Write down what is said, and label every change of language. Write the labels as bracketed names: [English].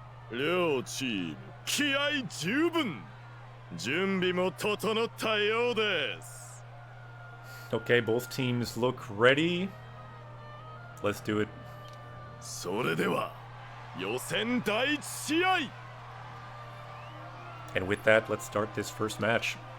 [Japanese] 両チーム気合十分準備も整ったようです [English] Okay, both teams look ready. Let's do it. [Japanese] それでは予選第一試合 [English] And with that, let's start this first match.